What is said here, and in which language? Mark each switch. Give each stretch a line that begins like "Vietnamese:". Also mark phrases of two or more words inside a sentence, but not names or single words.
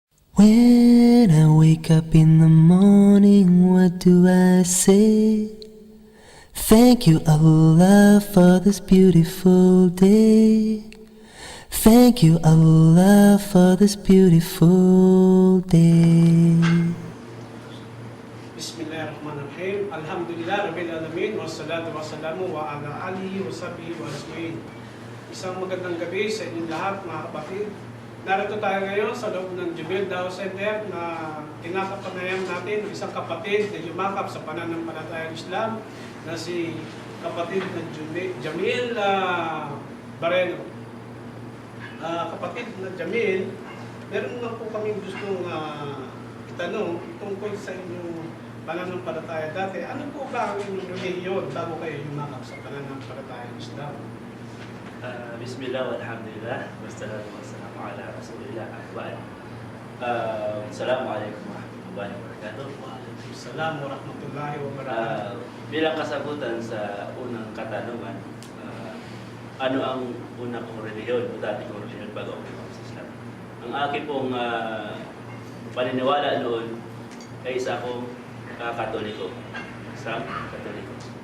English: When I wake up in the morning, what do I say? Thank you, Allah, for this beautiful day. Thank you, Allah, for this beautiful day.
Arabic: بسم الله الرحمن الرحيم. الحمد لله رب العالمين. والصلاة والسلام وعلى آله وصحبه وأجمعين.
Filipino: Isang magandang gabi sa inyong lahat, mga kapatid. Narito tayo ngayon sa loob ng Jubil Dao Center na tinakapanayan natin ng isang kapatid na yumakap sa pananampalatayang Islam na si kapatid na Jamil Bareno. Kapatid na Jamil, meron lang po kaming gustong itanong tungkol sa inyong pananampalataya dati. Ano po ba ang inyong relihiyon bago kayo yumakap sa pananampalatayang Islam?
Arabic: بسم الله والحمد لله والصلاة والسلام على رسول الله أحباب. السلام عليكم ورحمة الله وبركاته. وعليكم السلام ورحمة الله وبركاته.
Filipino: Bilang kasagutan sa unang katanungan, ano ang una kong relihiyon o dati kong relihiyon bago ako lumabas sa Islam? Ang aking pong paniniwala noon ay isa akong Katoliko. Isang Katoliko.